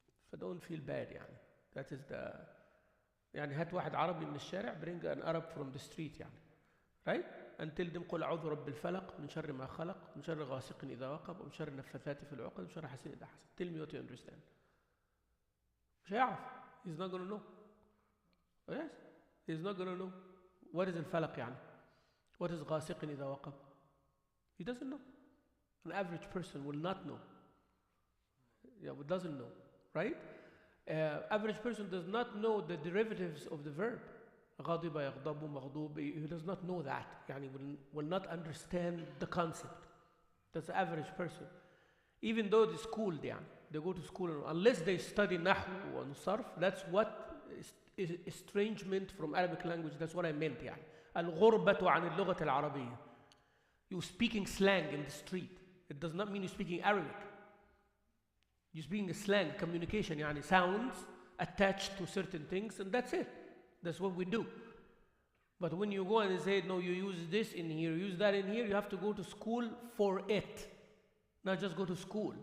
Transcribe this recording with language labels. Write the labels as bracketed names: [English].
[English] So don't feel bad يعني. That is the يعني [Arabic] هات واحد عربي من الشارع, [English] bring an Arab from the street يعني. Right? And tell them [Arabic] قل أعوذ برب الفلق من شر ما خلق من شر غاسق إذا وقب ومن شر النفاثات في العقد ومن شر حاسد إذا حسد. [English] Tell me what you understand. [Arabic] مش هيعرف. [English] He's not going to know. Oh, yes? He's not going to know. What is الفلق يعني? What is [Arabic] غاسق إذا وقب? [English] He doesn't know. An average person will not know. Yeah, but doesn't know. Right? Average person does not know the derivatives of the verb. [Arabic] غضب يغضب مغضوب. [English] He does not know that. يعني will not understand the concept. That's the average person. Even though they're schooled, يعني, they go to school, unless they study نحو and صرف, that's what is estrangement from Arabic language. That's what I meant يعني. [Arabic] الغربة عن اللغة العربية. [English] You're speaking slang in the street. It does not mean you're speaking Arabic. You're speaking a slang, communication, يعني sounds attached to certain things, and that's it. That's what we do. But when you go and say, no, you use this in here, use that in here, you have to go to school for it. Not just go to school.